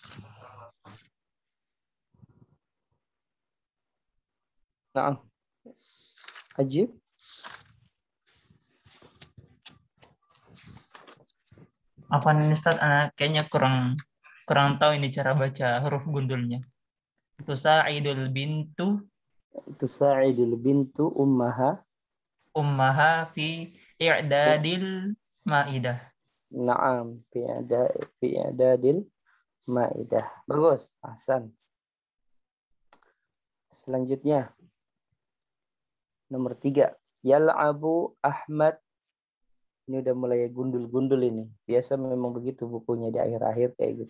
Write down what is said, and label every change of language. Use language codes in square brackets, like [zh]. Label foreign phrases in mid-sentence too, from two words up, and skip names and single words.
[ar] نعم. عجيب. [id] Apa nih Ustaz? Kayaknya kurang tahu ini cara baca huruf gundulnya. [ar] تساعد البنت تساعد البنت أمها في إعداد المائدة. نعم في إعداد المائدة. [id] Bagus, Hasan. Selanjutnya nomor 3. [ar] يلعب أحمد. [id] Ini udah mulai gundul-gundul ini. Biasa memang begitu bukunya di akhir-akhir kayak gitu.